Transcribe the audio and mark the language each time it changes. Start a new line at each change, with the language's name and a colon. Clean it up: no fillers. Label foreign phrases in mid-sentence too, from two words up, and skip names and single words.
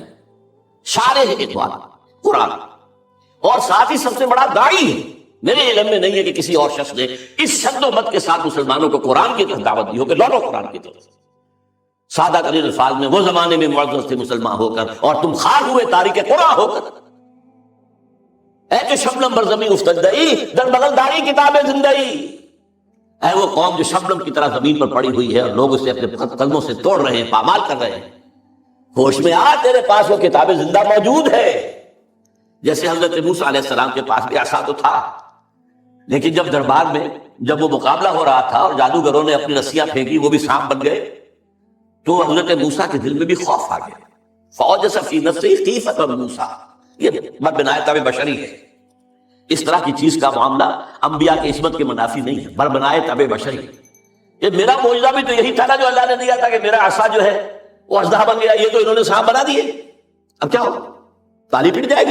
Urdu: شارح اقبال قرآن، اور ساتھ ہی سب سے بڑا داعی ہے۔ میرے علم میں نہیں ہے کہ کسی اور شخص نے اس شد و مت کے ساتھ مسلمانوں کو قرآن کی طرف دعوت دی ہو کہ لوٹو قرآن کی طرف۔ سادہ ترین الفاظ میں وہ زمانے میں معزز تھے مسلمان ہو کر، اور تم خاک ہوئے تاریخ قرآن ہو کر۔
Persian: اے کہ شبنم بر زمین افتدئی، در بغل داری کتاب زندگی۔
Urdu: اے وہ قوم جو شبنم کی طرح زمین پر پڑی ہوئی ہے اور لوگ اسے اپنے قدموں سے توڑ رہے ہیں، پامال کر رہے ہیں، ہوش میں آ، تیرے پاس وہ کتاب زندہ موجود ہے۔ جیسے حضرت موسیٰ علیہ السلام کے پاس بھی عصا تو تھا، لیکن جب دربار میں جب وہ مقابلہ ہو رہا تھا اور جادوگروں نے اپنی رسیاں پھینکی، وہ بھی سانپ بن گئے، تو حضرت موسیٰ کے دل میں بھی خوف آ گیا۔
Arabic: فَأَوْجَسَ فِي نَفْسِهِ خِیفَةَ مُوسیٰ،
Urdu: یہ بربنایت بشری ہے۔ اس طرح کی چیز کا معاملہ انبیاء کی عصمت کے منافی نہیں ہے، بربنایت بشری۔ یہ میرا معجزہ بھی تو یہی تھا نا جو اللہ نے دیا تھا کہ میرا عصا جو ہے وہ اژدہا بن گیا، یہ تو انہوں نے سانپ بنا دیے، اب کیا ہوگا؟ تالی پٹ جائے گی۔